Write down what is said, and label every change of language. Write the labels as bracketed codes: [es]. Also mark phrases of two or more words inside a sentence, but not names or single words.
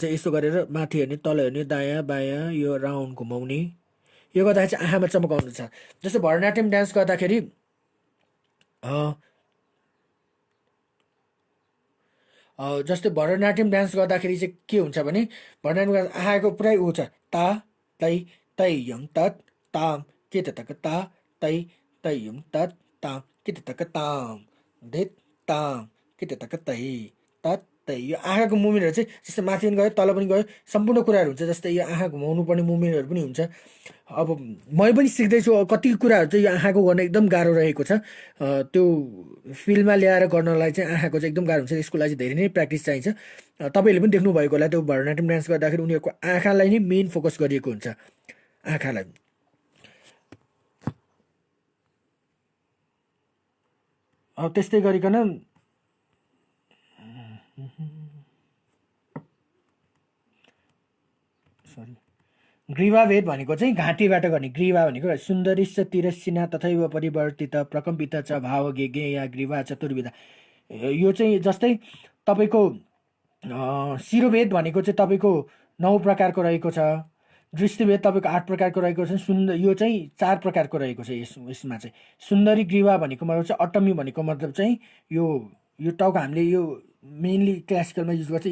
[ne] यस्तो गरेर माथि हेर्ने, तल हेर्ने, दायाँ बायाँ यो राउन्ड घुमाउने, यो गर्दाखेरि चाहिँ आँखामा चमक आउँछ। जस्तो भरतनाट्यम डान्स गर्दाखेरि जस्तै भरतनाट्यम डान्स गर्दाखेरि चाहिँ के हुन्छ भने भरतनाट्यम आँखाको पुरै ऊ छ, ता तै तै यम तत् ताम के तक ता तै तै यम तत् ताम के तक ताम धित ताम के तक तै तत् त यो आँखाको मुभमेन्टहरू चाहिँ जस्तै माथि पनि गयो तल पनि गयो सम्पूर्ण कुराहरू हुन्छ। जस्तै यो आँखा घुमाउनु पर्ने मुभमेन्टहरू पनि हुन्छ। अब मै पनि सिक्दैछु कति कुराहरू चाहिँ यो आँखाको गर्न एकदम गाह्रो रहेको छ। त्यो फिल्डमा ल्याएर गर्नलाई चाहिँ आँखाको चाहिँ एकदम गाह्रो हुन्छ। यसको लागि चाहिँ धेरै नै प्र्याक्टिस चाहिन्छ। तपाईँहरूले पनि देख्नुभएको होला त्यो भरतनाट्यम डान्स गर्दाखेरि उनीहरूको आँखालाई नै [en] main focus [ne] गरिएको हुन्छ, आँखालाई। अब त्यस्तै गरिकन सरी ग्रीवाभेद भनेको चाहिँ घाँटीबाट गर्ने। ग्रीवा भनेको [sa] सुन्दरिश्च तिरस्सिना तथैव परिवर्तित प्रकम्पित च भाव गेगे या ग्रीवा चतुर्विधा। [ne] यो चाहिँ जस्तै तपाईँको शिरोभेद भनेको चाहिँ तपाईँको 9 प्रकारको रहेको छ। दृष्टिभेद तपाईँको 8 प्रकारको रहेको छ। यो चाहिँ 4 प्रकारको रहेको छ। यसमा चाहिँ सुन्दरी ग्रीवा भनेको मतलब चाहिँ अटमी भनेको मतलब चाहिँ यो टाउको हामीले यो [en] mainly classicalमा use [ne] गर्छ।